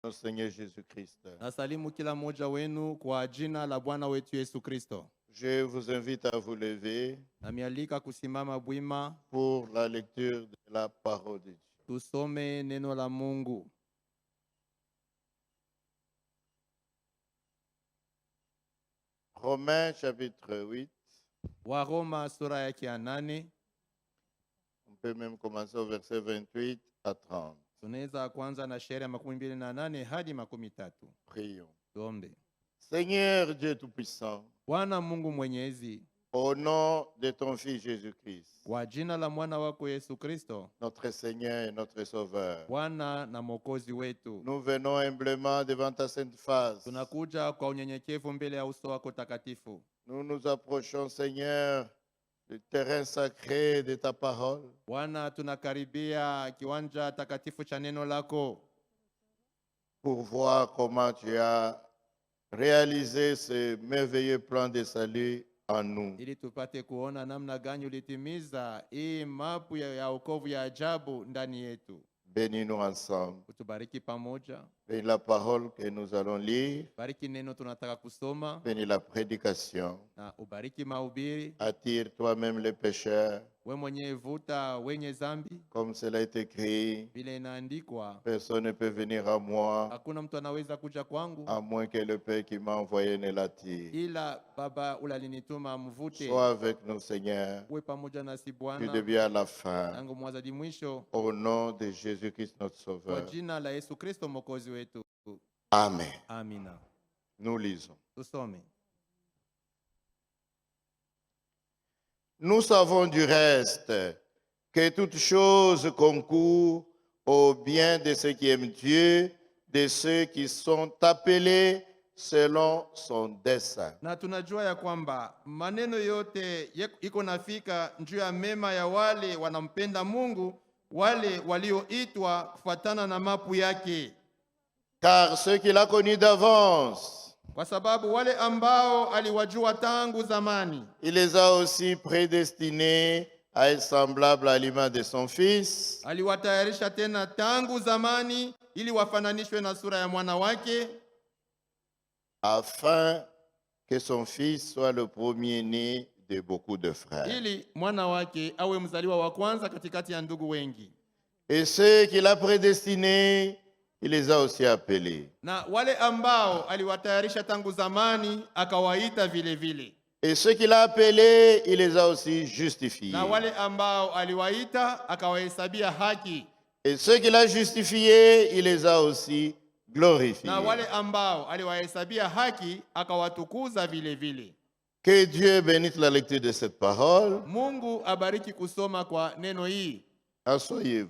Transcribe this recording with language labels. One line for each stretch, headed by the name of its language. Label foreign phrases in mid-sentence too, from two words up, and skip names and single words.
French: Notre Seigneur Jésus-Christ.
Swahili: Nasalimu kila mmoja wenu kwa jina la Bwana wetu Yesu Kristo.
French: Je vous invite à vous lever
Swahili: Namialika kusimama bwima
French: pour la lecture de la parole de Dieu.
Swahili: tusome neno la Mungu.
French: Romains chapitre 8.
Swahili: Waroma sura yake ya 8.
French: On peut même commencer au verset 28 à 30.
Swahili: Tunaweza kwanza na shairi ya 28 hadi 30.
French: Prions.
Swahili: Tuombe.
French: Seigneur Dieu Tout-Puissant,
Swahili: Bwana Mungu Mwenyezi,
French: au nom de ton Fils Jésus-Christ,
Swahili: kwa jina la mwana wako Yesu Kristo,
French: notre Seigneur et notre Sauveur,
Swahili: Bwana na Mwokozi wetu,
French: nous venons humblement devant ta sainte face.
Swahili: tunakuja kwa unyenyekevu mbele ya uso wako takatifu.
French: Nous nous approchons, Seigneur, du terrain sacré de ta parole,
Swahili: Bwana, tunakaribia kiwanja takatifu cha neno lako
French: pour voir comment tu as réalisé ce merveilleux plan de salut en nous.
Swahili: ili tupate kuona namna gani ulitimiza hii mapu ya wokovu ya ajabu ndani yetu.
French: Bénis-nous ensemble.
Swahili: Utubariki pamoja.
French: Bénis la parole que nous allons lire.
Swahili: Bariki neno tunataka kusoma
French: Bénis la prédication.
Swahili: na ubariki mahubiri.
French: Attire toi-même les pécheurs.
Swahili: We mwenyewe vuta wenye zambi,
French: Comme cela est écrit,
Swahili: vile inaandikwa,
French: personne ne peut venir à moi,
Swahili: hakuna mtu anaweza kuja kwangu
French: à moins que le Père qui m'a envoyé ne l'attire.
Swahili: ila Baba ulinituma mvute.
French: Sois avec nous, Seigneur,
Swahili: Uwe pamoja nasi
French: du
Swahili: Bwana,
French: début à la fin.
Swahili: tangu mwanzo hadi mwisho,
French: Au nom de Jésus-Christ, notre
Swahili: kwa
French: Sauveur.
Swahili: jina la Yesu Kristo mwokozi wetu.
French: Amen.
Swahili: Amina.
French: Nous lisons.
Swahili: Tusome.
French: Nous savons du reste que toute chose concourt au bien de ceux qui aiment Dieu, de ceux qui sont appelés selon son dessein.
Swahili: Na tunajua ya kwamba maneno yote iko nafika juu ya mema ya wale wanampenda Mungu, wale walioitwa kufuatana na mapu yake.
French: Car ceux qu'il a connus d'avance,
Swahili: Kwa sababu wale ambao aliwajua tangu zamani,
French: il les a aussi prédestinés à être semblables à l'image de son Fils,
Swahili: aliwatayarisha tena tangu zamani ili wafananishwe na sura ya mwana wake,
French: afin que son Fils soit le premier-né de beaucoup de frères.
Swahili: ili mwana wake awe mzaliwa wa kwanza katikati ya ndugu wengi.
French: Et ceux qu'il a prédestinés, il les a aussi appelés.
Swahili: Na wale ambao aliwatayarisha tangu zamani akawaita vile vile.
French: Et ceux qu'il a appelés, il les a aussi justifiés.
Swahili: Na wale ambao aliwaita akawahesabia haki.
French: Et ceux qu'il a justifiés, il les a aussi glorifiés.
Swahili: Na wale ambao aliwahesabia haki akawatukuza vile vile.
French: Que Dieu bénisse la lecture de cette parole.
Swahili: Mungu abariki kusoma kwa neno hii.
French: Asseyez-vous.